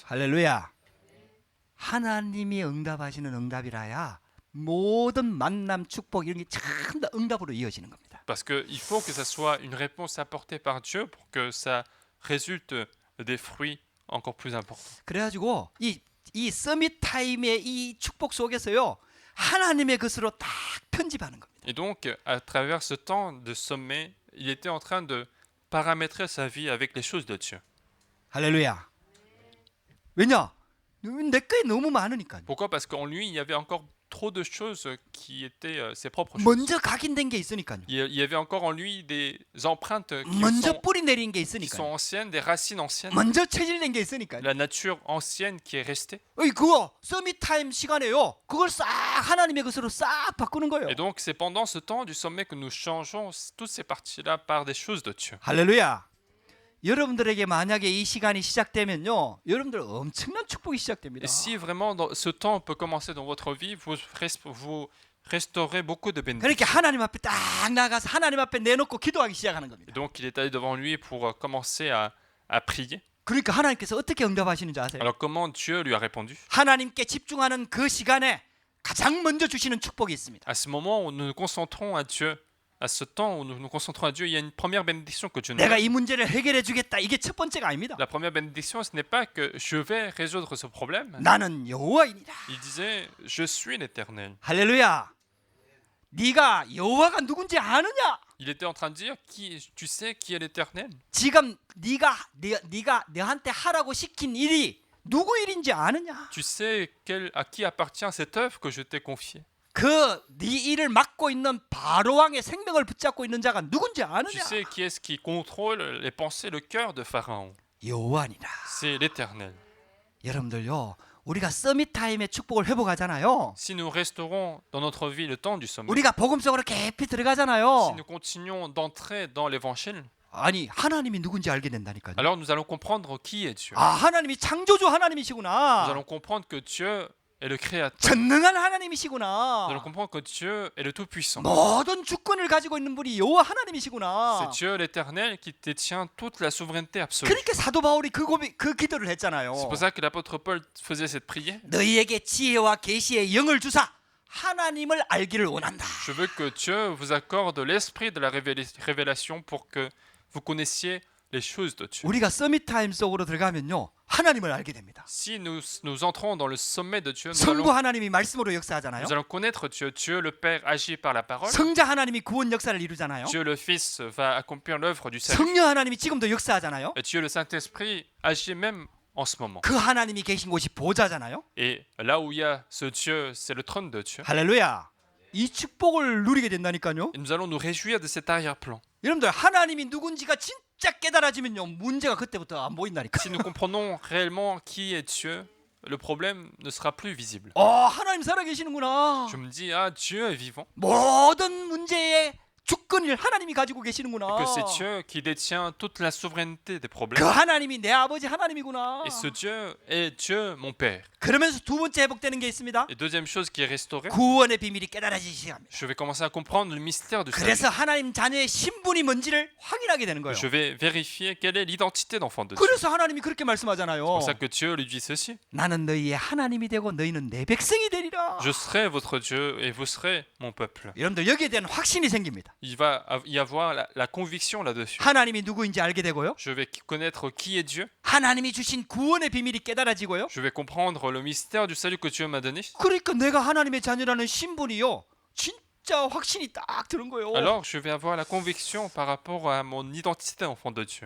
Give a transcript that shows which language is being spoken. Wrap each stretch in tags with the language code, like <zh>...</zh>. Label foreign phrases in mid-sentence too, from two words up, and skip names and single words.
<ko>할렐루야. 하나님이 응답하시는 응답이라야 모든 만남, 축복 이런 게 전부 다 응답으로 이어지는 겁니다.</ko> <fr>Parce qu'il faut que ça soit une réponse apportée par Dieu pour que ça résulte des fruits encore plus importants.</fr> <ko>그래가지고 이 서밋 타임의 이 축복 속에서요, 하나님의 것으로 딱 편집하는 겁니다.</ko> <fr>Et donc, à travers ce temps de sommet, il était en train de paramétrer sa vie avec les choses de Dieu.</fr> <ko>할렐루야. 왜냐? 내 거에 너무 많으니까.</ko> <fr>Pourquoi? Parce qu'en lui, il y avait encore trop de choses qui étaient ses propres choses.</fr> <ko>먼저 각인된 게 있으니까요.</ko> <fr>Il y avait encore en lui des empreintes</fr> <ko>먼저 뿌리 내린 게</ko> <fr>qui sont</fr> <ko>있으니까요.</ko> <fr>anciennes, des racines anciennes,</fr> <ko>먼저 체질된 게 있으니까요.</ko> <fr>la nature ancienne qui est restée.</fr> <ko>그거 서밋 타임 시간에요. 그걸 싹 하나님의 것으로 싹 바꾸는 거예요.</ko> <fr>Et donc, c'est pendant ce temps du sommet que nous changeons toutes ces parties-là par des choses de Dieu.</fr> <ko>할렐루야. 여러분들에게 만약에 이 시간이 시작되면요, 여러분들 엄청난 축복이 시작됩니다.</ko> <fr>Et si vraiment ce temps peut commencer dans votre vie, vous restaurez beaucoup de bénédictions.</fr> <ko>그렇게 하나님 앞에 딱 나가서 하나님 앞에 내놓고 기도하기 시작하는 겁니다.</ko> <fr>Et donc, il est allé devant lui pour commencer à prier.</fr> <ko>그러니까 하나님께서 어떻게 응답하시는지 아세요?</ko> <fr>Alors, comment Dieu lui a répondu?</fr> <ko>하나님께 집중하는 그 시간에 가장 먼저 주시는 축복이 있습니다.</ko> <fr>À ce moment où nous nous concentrons à Dieu, à ce temps où nous nous concentrons à Dieu, il y a une première bénédiction que Dieu nous</fr> <ko>내가</ko> <fr>donne.</fr> <ko>이 문제를 해결해 주겠다. 이게 첫 번째가 아닙니다.</ko> <fr>La première bénédiction, ce n'est pas que je vais résoudre ce problème.</fr> <ko>나는 여호와이니라.</ko> <fr>Il disait, je suis l'Éternel.</fr> <ko>할렐루야. 네가 여호와가 누군지 아느냐?</ko> <fr>Il était en train de dire, tu sais qui est l'Éternel?</fr> <ko>지금 네가 너한테 하라고 시킨 일이 누구 일인지 아느냐?</ko> <fr>Tu sais à qui appartient cette œuvre que je t'ai confiée?</fr> <ko>그 네 일을 맡고 있는 바로 왕의 생명을 붙잡고 있는 자가 누군지</ko> <fr>Tu</fr> <ko>아느냐?</ko> <fr>sais qui est-ce qui contrôle les pensées, le cœur de Pharaon?</fr> <ko>여호와니라.</ko> <fr>C'est l'Éternel.</fr> <ko>여러분들요, 우리가 서밋 타임의 축복을 회복하잖아요.</ko> <fr>Si nous restaurons dans notre vie le temps du sommet,</fr> <ko>우리가 복음 속으로 깊이</ko> <fr>si</fr> <ko>들어가잖아요.</ko> <fr>nous continuons d'entrer dans l'évangile,</fr> <ko>아니 하나님이 누군지 알게 된다니까요.</ko> <fr>alors nous allons comprendre qui est Dieu.</fr> <ko>아 하나님이 창조주</ko> <fr>Nous</fr> <ko>하나님이시구나.</ko> <fr>allons comprendre que Dieu est le Créateur.</fr> <ko>전능한</ko> <fr>Nous allons</fr> <ko>하나님이시구나.</ko> <fr>comprendre que Dieu est le Tout-Puissant.</fr> <ko>모든 주권을 가지고 있는 분이 여호와</ko> <fr>C'est</fr> <ko>하나님이시구나.</ko> <fr>Dieu l'Éternel qui détient toute la souveraineté absolue.</fr> <ko>그러니까 사도 바울이 그 기도를 했잖아요.</ko> <fr>C'est pour ça que l'apôtre Paul faisait cette prière.</fr> <ko>너희에게 지혜와 계시의 영을 주사 하나님을 알기를 원한다.</ko> <fr>Je veux que Dieu vous accorde l'esprit de la révélation pour que vous connaissiez les choses de Dieu.</fr> <ko>우리가 서밋 타임 속으로 들어가면요 하나님을 알게 됩니다.</ko> <fr>Si nous entrons dans le sommet de Dieu,</fr> <ko>성부 하나님이 말씀으로 역사하잖아요.</ko> <fr>nous allons connaître Dieu. Dieu le Père agit par la parole.</fr> <ko>성자 하나님이 구원 역사를 이루잖아요.</ko> <fr>Dieu le Fils va accomplir l'œuvre du salut.</fr> <ko>성령 하나님이 지금도 역사하잖아요.</ko> <fr>Et Dieu le Saint-Esprit agit même en ce moment.</fr> <ko>그 하나님이 계신 곳이 보좌잖아요.</ko> <fr>Et là où il y a ce Dieu, c'est le trône de Dieu.</fr> <ko>할렐루야. 이 축복을 누리게 된다니까요.</ko> <fr>Et nous allons nous réjouir de cet arrière-plan.</fr> <ko>여러분들 하나님이 누군지가 진짜 깨달아지면요 문제가 그때부터 안 보인다니까.</ko> <fr>Si nous comprenons réellement qui est Dieu, le problème ne sera plus visible.</fr> <ko>하나님 살아계시는구나.</ko> <fr>Je me dis, ah, Dieu est vivant.</fr> <ko>모든 문제의 주권을 하나님이 가지고</ko> <fr>Et</fr> <ko>계시는구나.</ko> <fr>que c'est Dieu qui détient toute la souveraineté des</fr> <ko>그</ko> <fr>problèmes.</fr> <ko>하나님이 내 아버지 하나님이구나.</ko> <fr>Et ce Dieu est Dieu, mon Père.</fr> <ko>그러면서 두 번째 회복되는 게 있습니다.</ko> <fr>Et deuxième chose qui est restaurée,</fr> <ko>구원의 비밀이 깨달아지기 시작합니다.</ko> <fr>je vais commencer à comprendre le mystère du salut.</fr> <ko>그래서 하나님 자녀의 신분이 뭔지를 확인하게 되는 거예요.</ko> <fr>Je vais vérifier quelle est l'identité d'enfant de Dieu.</fr> <ko>그래서 하나님이 그렇게 말씀하잖아요.</ko> <fr>C'est pour ça que Dieu lui dit ceci.</fr> <ko>나는 너희의 하나님이 되고 너희는 내 백성이 되리라.</ko> <fr>Je serai votre Dieu et vous serez mon peuple.</fr> <ko>여러분들 여기에 대한 확신이 생깁니다.</ko> <fr>Il va y avoir la conviction là-dessus.</fr> <ko>하나님이 누구인지 알게 되고요.</ko> <fr>Je vais connaître qui est Dieu.</fr> <ko>하나님이 주신 구원의 비밀이 깨달아지고요.</ko> <fr>Je vais comprendre le mystère du salut que Dieu m'a donné.</fr> <ko>그러니까 내가 하나님의 자녀라는 신분이요. 진짜 확신이 딱 드는 거예요.</ko> <fr>Alors, je vais avoir la conviction par rapport à mon identité enfant de Dieu.</fr>